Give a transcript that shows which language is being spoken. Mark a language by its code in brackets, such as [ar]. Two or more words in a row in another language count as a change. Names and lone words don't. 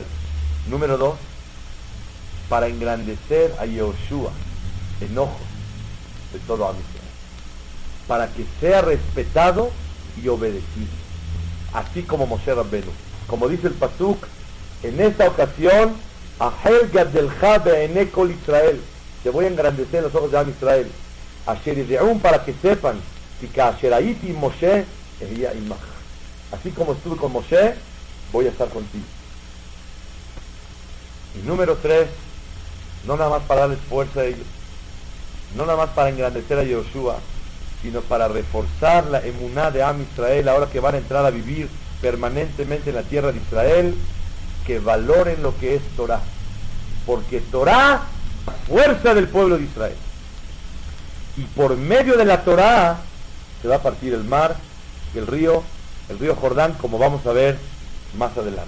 [es] Número 2, para engrandecer a Yehoshua en ojos de todo Am Israel, para que sea respetado y obedecido, así como Moshe Rabbenu. Como dice el Pasuk, en esta ocasión, [he] אחל גדלך בעיני כל ישראל, [es] te voy a engrandecer en los ojos de Am Israel, [he] אשר ידעון, [es] para que sepan, que [he] אשר הייתי משה אהיה עמך, [es] así como estuve con Moshe, voy a estar contigo. Y número 3, no nada más para darles fuerza a ellos, no nada más para engrandecer a Yehoshua, sino para reforzar la emuná de Am Israel, ahora que van a entrar a vivir permanentemente en la tierra de Israel, que valoren lo que es Torah, porque Torah es la fuerza del pueblo de Israel, y por medio de la Torah se va a partir el mar, el río Jordán, como vamos a ver más adelante.